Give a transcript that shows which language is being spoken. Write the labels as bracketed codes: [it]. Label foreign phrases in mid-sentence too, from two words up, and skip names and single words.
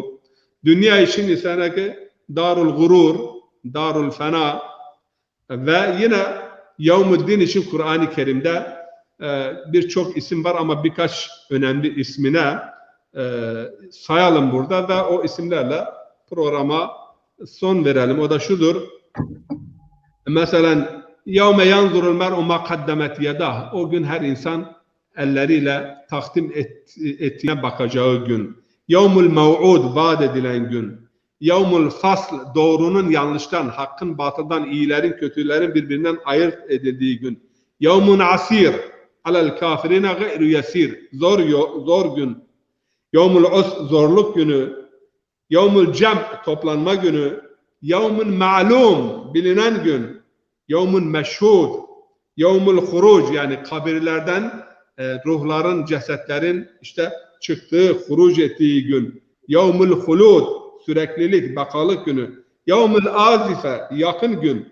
[tr] Dünya için ise [ar] دار الغرور، دار الفناء [tr] ve yine Yevmuddin için Kur'an-ı Kerim'de birçok isim var ama birkaç önemli ismine sayalım burada ve o isimlerle programa son verelim. O da şudur. Mesela [ar] يَوْمَ يَنْظُرُ الْمَرْءُ مَا قَدَّمَتْ يَدَهُ [tr] O gün her insan elleriyle takdim ettiğine bakacağı gün. [ar] يَوْمُ الْمَوْعُودِ [tr] Vaat edilen gün. [ar] يَوْمُ الْفَصْلِ [tr] Doğrunun yanlıştan, hakkın batıldan, iyilerin kötülerin birbirinden ayırt edildiği gün. [ar] يَوْمٌ عَسِيرٌ عَلَى الْكَافِرِينَ غَيْرُ يَسِيرٌ [tr] Zor gün. [ar] يَوْمُ الْعُسْرِ [tr] Zorluk günü. [ar] يَوْمُ الْجَمْعِ [tr] Toplanma günü. [ar] يَوْمٌ مَعْلُومٌ [tr] Bilinen gün. [ar] يوم مشهود، يوم الخروج [tr] yani kabirlerden ruhların, cesetlerin işte çıktığı, huruc ettiği gün. [ar] يوم الخلود, [tr] süreklilik, bakalık günü. [ar] يوم الآزفة, [tr] yakın gün.